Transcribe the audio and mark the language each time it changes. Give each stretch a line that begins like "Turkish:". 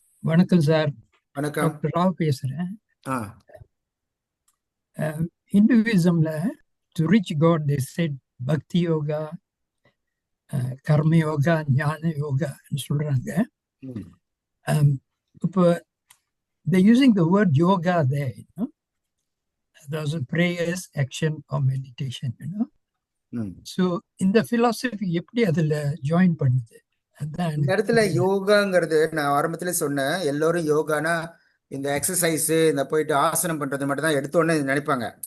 Tamil: வணக்கம் சார். வணக்கம். டாக்டர் ராவ் பேசுறேன். ஹிந்துவிசம்ல
English: to reach God they said
Tamil: பக்தி யோகா, கர்ம யோகா, ஞான யோகான்னு சொல்றாங்க.
English: இப்போ they using the word yoga there, you know, those are prayers, action or meditation, you know. So in the philosophy
Tamil: எப்படி அதுல ஜாயின் பண்ணுது? அதான் இந்த இடத்துல யோகாங்கிறது நான் ஆரம்பத்துல சொன்னேன். எல்லோரும் யோகானா இந்த எக்ஸசைஸ், இந்த போயிட்டு ஆசனம் பண்றது மட்டும் தான் எடுத்தோடனே நினைப்பாங்க.